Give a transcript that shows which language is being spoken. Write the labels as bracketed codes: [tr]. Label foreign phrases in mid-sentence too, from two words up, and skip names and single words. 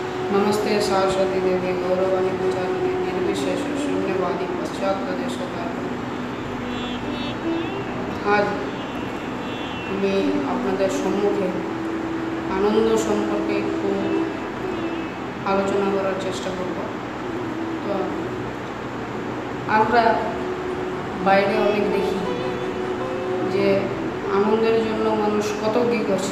[sa] नमस्ते सरस्वती देवी गौरवाणी पूजारिणी निर्विशेष शून्यवादी पश्चात्प्रदेशकारिणी। [bn] आज আমি আপনাদের সম্মুখে আনন্দ সম্পর্কে একটু আলোচনা করার চেষ্টা করব। তো আমরা বাইরে অনেক দেখি যে আনন্দের জন্য মানুষ কত কী করছে।